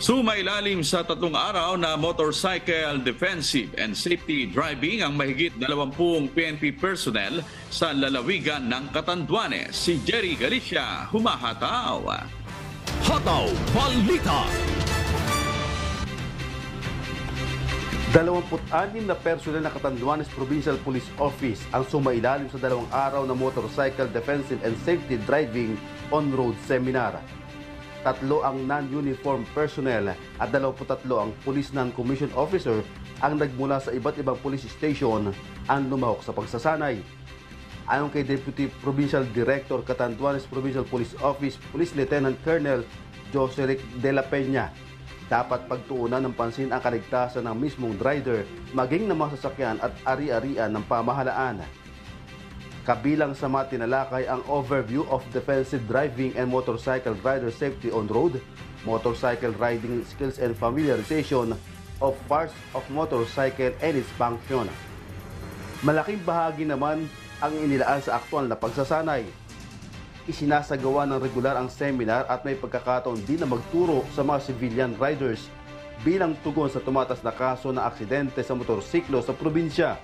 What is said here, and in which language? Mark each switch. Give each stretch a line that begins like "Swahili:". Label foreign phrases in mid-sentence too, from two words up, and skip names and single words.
Filipino: Sumailalim sa 3 araw na
English: motorcycle defensive and safety driving
Filipino: ang mahigit 20 PNP personnel sa lalawigan ng Catanduanes. Si Jerry Galicia, humahataw. Hataw Balita. 26 na personel ng Catanduanes Provincial Police Office ang sumailalim sa 2 araw na
English: motorcycle defensive and safety driving on-road seminar.
Filipino: 3 ang
English: non-uniform personnel
Filipino: at 23 ang
English: police non-commissioned officer
Filipino: ang nagmula sa iba't ibang police station ang lumahok sa pagsasanay. Ayon kay Deputy Provincial Director Catanduanes Provincial Police Office, Police Lieutenant Colonel Joseric de la Peña, dapat pagtuunan ng pansin ang kaligtasan ng mismong rider, maging ng mga sasakyan at ari-arian ng pamahalaan. Kabilang sa mga tinalakay ang
English: overview of defensive driving and motorcycle rider safety on road, motorcycle riding skills and familiarization of parts of motorcycle and its function.
Filipino: Malaking bahagi naman ang inilaan sa aktual na pagsasanay. Isinasagawa ng regular ang seminar at may pagkakataon din na magturo sa mga
English: civilian riders
Filipino: bilang tugon sa tumatas na kaso ng aksidente sa motorsiklo sa probinsya.